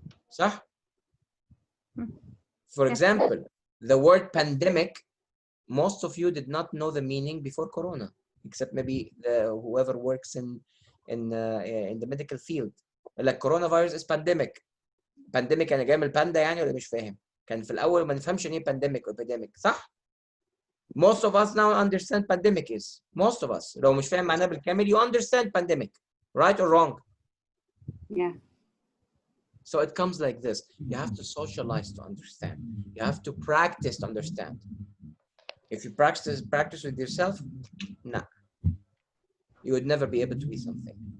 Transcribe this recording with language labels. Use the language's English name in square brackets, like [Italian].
[Arabic] صح? [English] For example, the word pandemic, most of you did not know the meaning before Corona, except maybe whoever works in the medical field. Like coronavirus is pandemic. [Arabic] Pandemic يعني جاي من الباندا يعني ولا مش فاهم؟ كان في الأول ما نفهمش إيه pandemic or epidemic، صح؟ Most of us now understand pandemic is. [English] Most of us. لو مش فاهم معناه بالكامل, you understand pandemic, right or wrong? Yeah. So it comes like this. You have to socialize to understand. You have to practice to understand. If you practice with yourself, nah, you would never be able to be something.